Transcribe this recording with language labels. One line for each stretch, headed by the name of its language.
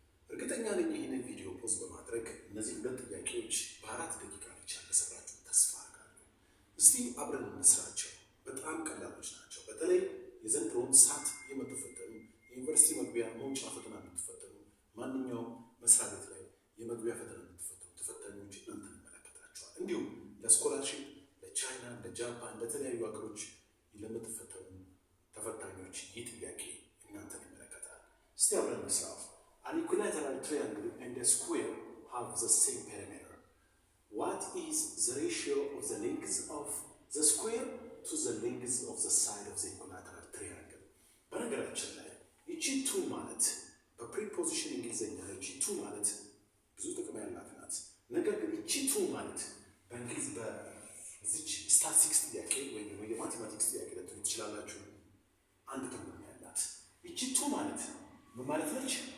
Amharic: እርግጠኛ ነኝ ይህንን ቪዲዮ ፖዝ በማድረግ እነዚህ ሁለት ጥያቄዎች በ4 ደቂቃ ብቻ እንደሰራችሁ ተስፋ አድርጋለሁ። እስቲ አብረን እንስራቸው። በጣም ቀላሎች ናቸው። በተለይ የዘንድሮውን ሳት የምትፈተኑ የዩኒቨርሲቲ መግቢያ መውጫ ፈተና የምትፈተኑ ማንኛውም መስሪያ ቤት ላይ የመግቢያ ፈተና የምትፈተኑ ተፈታኞች እናንተን ይመለከታችኋል። እንዲሁም ለስኮላርሺፕ ለቻይና፣ ለጃፓን፣ ለተለያዩ ሀገሮች ለምትፈተኑ ተፈታኞች ይህ ጥያቄ እናንተን ይመለከታል። እስቲ አብረን እንስራው።
English: An equilateral triangle and a square have the same perimeter. What is the ratio of the length of the square to the length of the side of the equilateral triangle?
Amharic: በነገራችን ላይ ይቺ ቱ ማለት በፕሪፖዚሽን እንግሊዝኛ ይቺ ቱ ማለት ብዙ ጥቅም ያላት ናት። ነገር ግን ይቺ ቱ ማለት በእንግሊዝ በዚች ስታቲስቲክስ ጥያቄ ወይም ደግሞ የማቴማቲክስ ጥያቄ ልትሉ ትችላላችሁ። አንድ ትርጉም ያላት ይቺ ቱ ማለት ምን ማለት ነች?